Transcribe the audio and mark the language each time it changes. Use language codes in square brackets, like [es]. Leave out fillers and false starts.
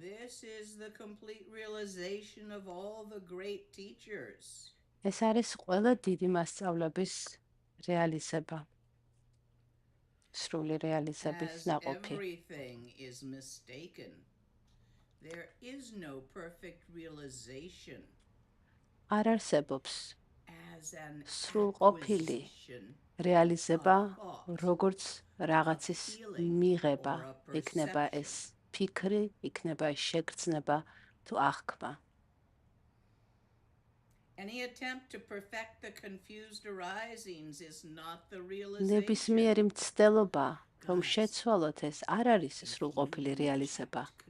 [en] This is the complete realization of all the great teachers. [ka] ეს არის ყველა დიდი მასწავლების რეალიზება. სრული რეალიზების ნაყოფი. [en] Everything is mistaken. There is no perfect realization. [ka] არ არსებობს სრულყოფილი რეალიზება, როგორც რაღაცის მიღება, იქნება ეს ფიქრი, იქნება ეს შეგრძნება თუ აღქმა. [en] Any attempt to perfect the confused arisings is not the realization. [ka] ნებისმიერი მცდელობა, რომ შეცვალოთ ეს არ არის სრულყოფილი რეალიზება.